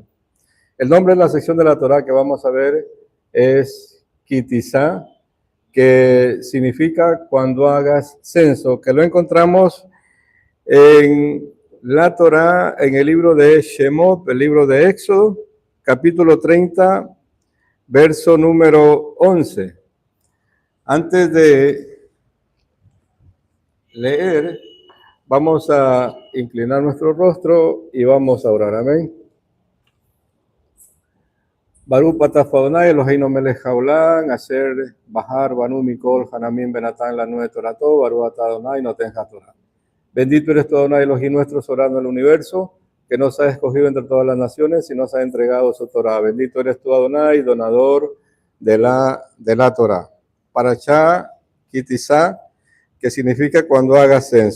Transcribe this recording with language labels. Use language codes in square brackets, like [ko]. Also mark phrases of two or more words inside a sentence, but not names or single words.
[es] El nombre de la sección de la Torá que vamos a ver es Kitizá, que significa cuando hagas censo, que lo encontramos en la Torá, en el libro de Shemot, el libro de Éxodo, capítulo 30, verso número 11. Antes de leer, vamos a inclinar nuestro rostro y vamos a orar. Amén. [he] ברוך אתה אדוני אלוהינו מלך העולם, אשר בחר בנו מכל העמים ונתן לנו תורתו, ברוך אתה אדוני נותן התורה. [es] Bendito eres tú, Adonai Elohim nuestro, soberano del universo, que nos ha escogido entre todas las naciones y nos ha entregado su Torah. Bendito eres tú, Adonai, donador de la Torah. Parashá Kitizá, que significa cuando haga censo.